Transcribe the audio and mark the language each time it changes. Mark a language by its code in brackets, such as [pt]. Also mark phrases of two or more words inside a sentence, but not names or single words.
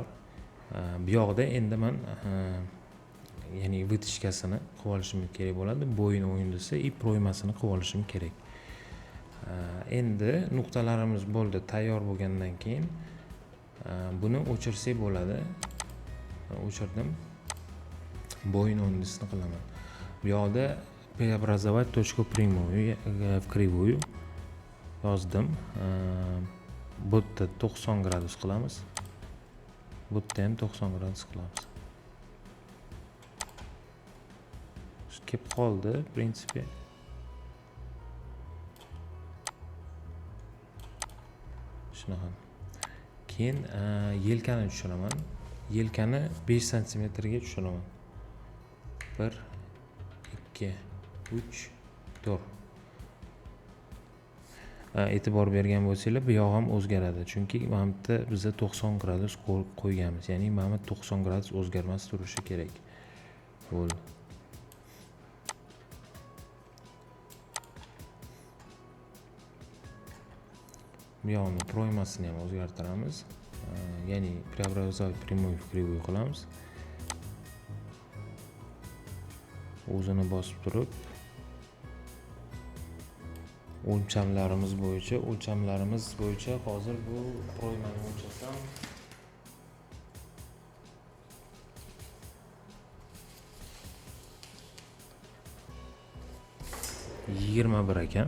[uz] Bu yoqda endi men ya'ni vытяжкасini qilib olishim kerak bo'ladi. Bo'yin o'yindisi proymasini qilib olishim kerak. Endi nuqtalarimiz bo'ldi. Tayyor bo'lgandan keyin buni o'chirsak bo'ladi. O'chirdim. Bo'yin o'yindisini qilaman. Bu yoqda [ru] преобразовать точку прямую в кривую [uz] yozdim. Bu yerda 90 gradus qilamiz. Bu yerda ham 90 gradus qilamiz. Kelib qoldi, [ru] в принципе. [uz] Shunaqa. Keyin yelkani tushiraman. Yelkani 5 sm ga tushiraman. 1 2 3 4. E'tibor bergan bo'lsanglar, bu yoq ham o'zgaradi. Chunki mana bu yerda biz 90 gradus qo'yganmiz. Ya'ni mana 90 gradus o'zgarmas turishi kerak. Bo'ldi. Bu yoqni proymasini ham o'zgartiramiz. Ya'ni [ru] преобразовать прямую в кривую [uz] qilamiz. O'zini bosib turib o'lchamlarimiz bo'yicha hozir bu proymani o'lchasam 21 ekan.